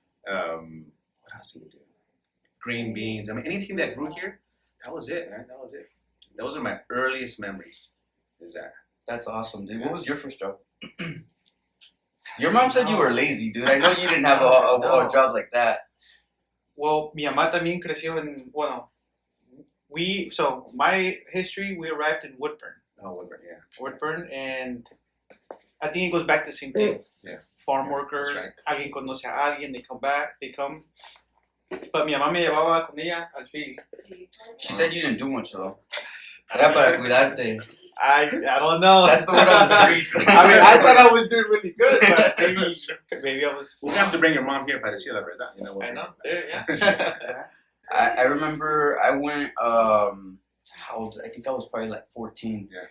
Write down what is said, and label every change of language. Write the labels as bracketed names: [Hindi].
[English] What else did we do? Green beans. I mean, anything that grew here, that was it, man. That was it. Those are my earliest memories. Is that? That's awesome, dude. What was your first job? Your mom said you were lazy, dude. I know you didn't have a job like that. Well, [Spanish] mi mamá también creció en, [English] so my history, we arrived in Woodburn. Oh, Woodburn, yeah. Woodburn, and I think it goes back to the same thing. Yeah. Farm workers, Right. [Spanish] Alguien conoce a alguien, [English] they come. But [Spanish] mi mamá me llevaba con ella al field. [English] She said you didn't do much, though. [Spanish] Era para cuidarte. [English] I don't know. That's the word on the streets. I mean, I thought I was doing really good, but maybe I was. We'll have to bring your mom here [Spanish] para decir la verdad. [English] You know, I know. Yeah. I remember I went, how old? I think I was probably like 14.